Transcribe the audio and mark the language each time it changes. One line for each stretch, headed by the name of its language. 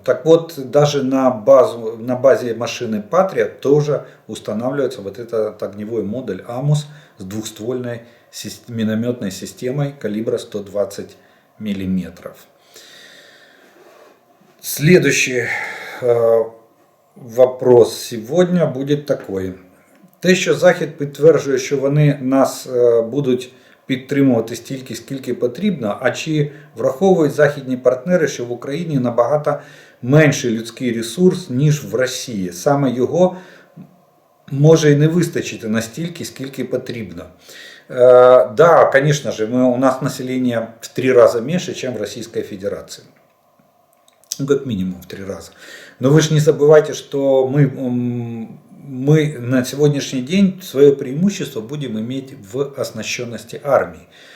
Russian: Так вот, даже на базе машины Патрия тоже устанавливается вот этот огневой модуль АМОС с двухствольной минометной системой калибра 120 мм. Следующий вопрос сегодня
Ukrainian: буде такий. Те, що Захід підтверджує, що вони нас будуть підтримувати стільки, скільки потрібно, а чи враховують західні партнери, що в Україні набагато менший людський ресурс, ніж в Росії. Саме його може і не вистачити настільки, скільки потрібно.
Russian: Да, конечно же, у нас население в 3 раза меньше, чем в Российской Федерации. Как минимум в 3 раза. Но вы же не забывайте, что мы на сегодняшний день свое преимущество будем иметь в оснащенности армии.